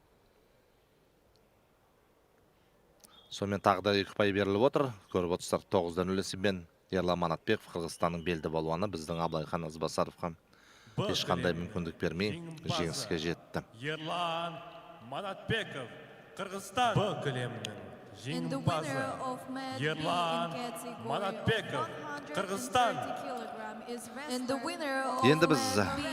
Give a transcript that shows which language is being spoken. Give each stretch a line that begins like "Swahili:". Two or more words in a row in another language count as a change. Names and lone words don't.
Kazakh: Сонымен тағы да 2 ұпай беріліп отыр. Көріп отырсыздар 9-0 есебімен Ерлан Манатбеков, Қырғызстанның белді балуаны, біздің Абылайхан Азбасаровқа ешқандай мүмкіндік бермей жеңіске жетті. Ерлан Манатбеков, Қырғызстан. Б кілемінің
English: And the
Kazakh: жеңімпазы
English: winner of match B in
Kazakh: Ерлан
English: category
Kazakh: Манатбеков,
English: of
Kazakh: Қырғызстан.
English: 130 kilogram is wrestler
Kazakh: Енді біз
English: of match B